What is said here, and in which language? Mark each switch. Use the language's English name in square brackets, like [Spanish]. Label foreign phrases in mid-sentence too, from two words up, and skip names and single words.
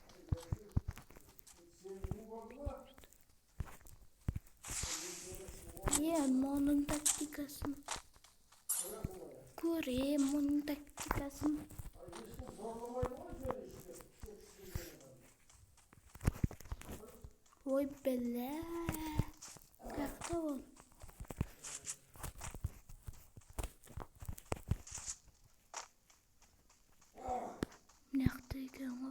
[Kazakh] Мұның тактикасын. Көрем мұның тактикасын. Ой, [Russian] бля. Как-то он. [Kazakh] Мынақты екен ғой.